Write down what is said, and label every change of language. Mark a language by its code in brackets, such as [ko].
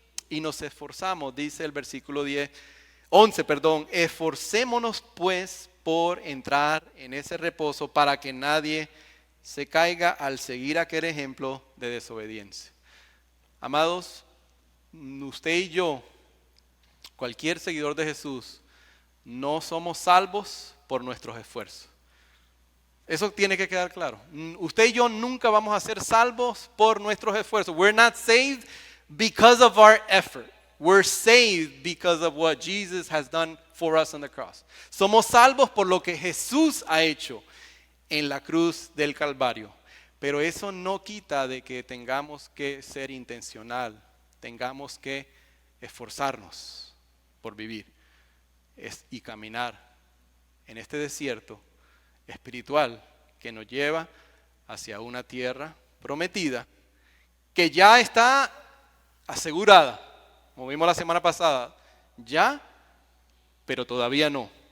[es] Y nos esforzamos, dice el versículo 11, esforcémonos pues por entrar en ese reposo para que nadie se caiga al seguir aquel ejemplo de desobediencia. Amados, usted y yo, cualquier seguidor de Jesús, no somos salvos por nuestros esfuerzos. Eso tiene que quedar claro. Usted y yo nunca vamos a ser salvos por nuestros esfuerzos. [en] We're not saved because of our effort. We're saved because of what Jesus has done for us on the cross. [es] Somos salvos por lo que Jesús ha hecho en la cruz del Calvario. Pero eso no quita de que tengamos que ser intencional, tengamos que esforzarnos por vivir y caminar en este desierto espiritual que nos lleva hacia una tierra prometida que ya está asegurada, como vimos la semana pasada, ya, pero todavía no.